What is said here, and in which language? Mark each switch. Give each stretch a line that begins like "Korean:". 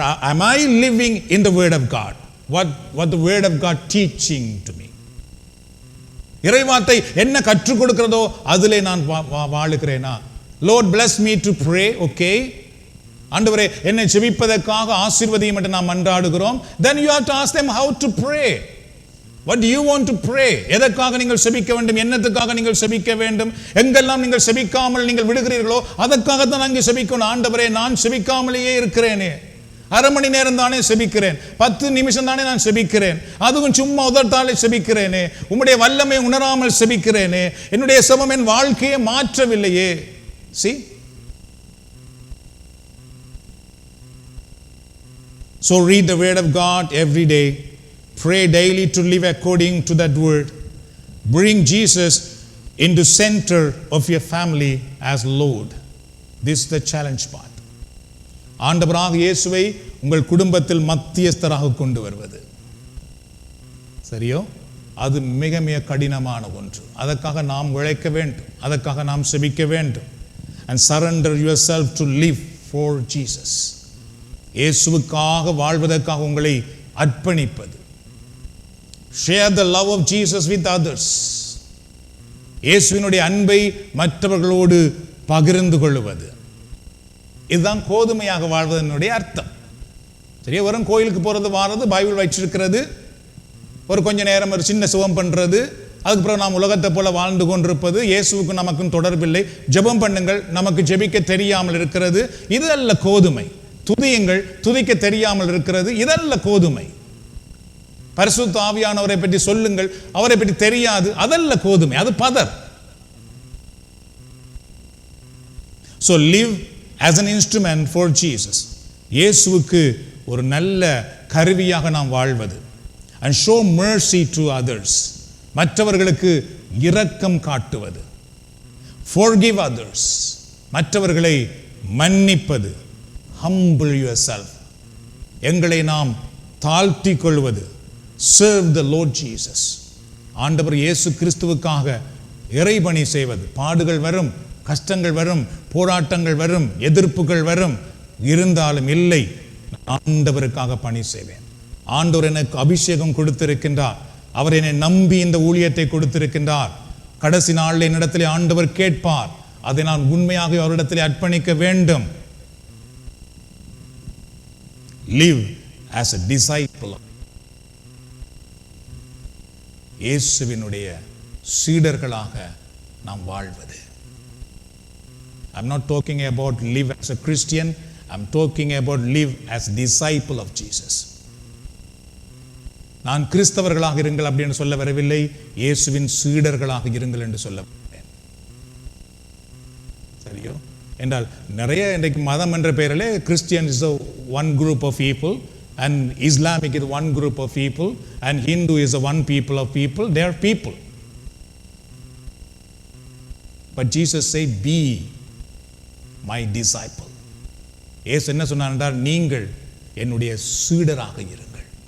English: Am I living in the word of God? What the word of God teaching to me?
Tamil: இறை வார்த்தை என்ன கற்றுக் கொடுக்கிறதோ அதிலே நான் வாழுகிறேனா?
English: Lord bless me to pray. Okay,
Tamil: ஆண்டவரே என்னை ஜெபிப்பதற்காக ஆசீர்வதியும் என்று நாம் மன்றாடுகிறோம்.
English: Then you have to ask them how to pray. What do you want to pray?
Tamil: எதற்காக நீங்கள் செபிக்க வேண்டும்? என்னத்துக்காக நீங்கள் செபிக்க வேண்டும்? எங்கெல்லாம் நீங்கள் செபிக்காமல் நீங்கள் விடுகிறீர்களோ அதற்காகத்தான் அங்கே செபிக்கணும். ஆண்டவரே நான் செபிக்காமலேயே இருக்கிறேனே, அரை மணி நேரம் தானே செபிக்கிறேன், 10 நிமிஷம் தானே நான் செபிக்கிறேன், அதுவும் சும்மா உதட்டாலே செபிக்கிறேனே, உம்முடைய வல்லமை உணராமல் செபிக்கிறேனே, என்னுடைய செபம் என் வாழ்க்கையை மாற்றவில்லையே.
English: See? So read the word of God every day. Pray daily to live according to that word. Bring Jesus into center of your family as Lord. This is the challenge part.
Tamil: ஆண்டவராக இயேசுவை உங்கள் குடும்பத்தில் மத்தியஸ்தராக கொண்டு வருவது சரியோ? அது மிக மிக கடினமான ஒன்று. அதற்காக நாம் உழைக்க வேண்டும், அதற்காக நாம் செபிக்க வேண்டும்.
English: And surrender yourself to live for Jesus.
Tamil: இயேசுவுக்காக வாழ்வதற்காக உங்களை அர்ப்பணிப்பது.
English: Share the love of Jesus with others.
Tamil: இயேசுவினுடைய அன்பை மற்றவர்களோடு பகிர்ந்து கொள்வது. இதுதான் கோதுமையாக வாழ்வதனுடைய அர்த்தம். சரியா? வெறும் கோயிலுக்கு போறது, வாரது, பைபிள் வச்சிருக்கிறது, ஒரு கொஞ்ச நேரம் ஒரு சின்ன சுகம் பண்றது, அதுக்கப்புறம் நாம் உலகத்தை போல வாழ்ந்து கொண்டிருப்பது, இயேசுவுக்கு நமக்கும் தொடர்பில்லை, ஜெபம் பண்ணுங்கள், நமக்கு ஜெபிக்க தெரியாமல் இருக்கிறது, இதல்ல கோதுமை. துதியுங்கள், துதிக்க தெரியாமல் இருக்கிறது, இதல்ல கோதுமை. பரிசுத்த ஆவியானவரை பற்றி சொல்லுங்கள், அவரை பற்றி தெரியாது, அதல்ல கோதுமை, அது பதர்.
English: So live as an instrument for Jesus.
Tamil: இயேசுவுக்கு ஒரு நல்ல கருவியாக நாம் வாழ்வது.
English: And show mercy to others.
Tamil: மற்றவர்களுக்கு இரக்கம் காட்டுவது.
English: Forgive others.
Tamil: மற்றவர்களை மன்னிப்பது.
English: Humble yourself.
Tamil: எங்களை நாம் தாழ்த்திக் கொள்வது.
English: Serve the Lord Jesus.
Tamil: ஆண்டவர் இயேசு கிறிஸ்துவுக்காக இறைபணி செய்வது. பாடுகள் வரும், கஷ்டங்கள் வரும், போராட்டங்கள் வரும், எதிர்ப்புகள் வரும், இருந்தாலும் இல்லை, ஆண்டவருக்காக பணி செய்வேன். ஆண்டவர் எனக்கு அபிஷேகம் கொடுத்திருக்கின்றார், அவர் என்னை நம்பி இந்த ஊழியத்தை கொடுத்திருக்கின்றார். கடைசி நாளில் என்னிடத்திலே ஆண்டவர் கேட்பார், அதை நான் உண்மையாக அவரிடத்திலே அர்ப்பணிக்க வேண்டும்.
English: Live as a disciple.
Tamil: இயேசுவினுடைய சீடர்களாக நாம் வாழ்வது.
English: I'm not talking about live as a Christian. I'm talking about live as disciple of Jesus.
Tamil: நான் கிறிஸ்தவர்களாக இருங்கள் அப்படின்னு சொல்ல வரவில்லை, இயேசுவின் சீடர்களாக இருங்கள் என்று சொல்ல வரேன். சரியோ? என்றால் நிறைய இன்றைக்கு மதம் என்ற பெயரிலே Christian
English: is one group of people, and Islamic is one group of people, and Hindu is a one people of people. They are people. But Jesus said, be my disciple.
Tamil: இயேசு என்ன சொன்னார் என்றால், நீங்கள் என்னுடைய சீடராக இருங்கள்.